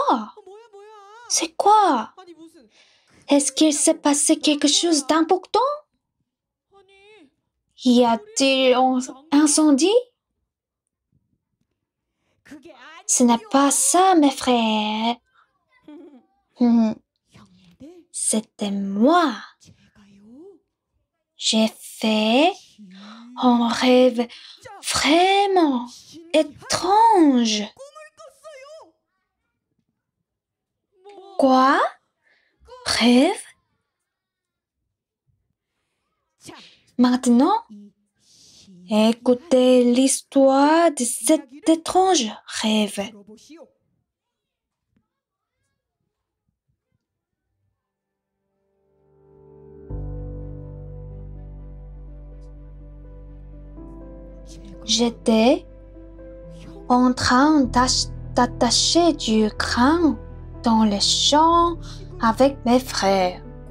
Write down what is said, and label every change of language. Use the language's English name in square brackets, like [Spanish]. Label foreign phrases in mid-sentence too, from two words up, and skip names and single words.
[Korean] 뭐야? [French] C'est quoi? [Korean] 아니 무슨? [French] Est-ce qu'il s'est passé quelque chose d'important? [Korean] 아니 [French] Y a-t-il un incendie? [Korean] 그게 아니에요. [French] Ce n'est pas ça, mes frères. Hmm, [Korean] 형님들, [French] C'était moi. [Korean] 제가요. [French] J'ai fait un rêve vraiment étrange. [Korean] 꿈을 꿨어요. 뭐? [French] Quoi? Rêve? [Korean] 자, [French] Maintenant, [Korean] 이 시- [French] écoutez l'histoire de cet étrange rêve. [Korean] 들어보시오. [French] J'étais en train d'attacher du grain dans les champs avec mes frères.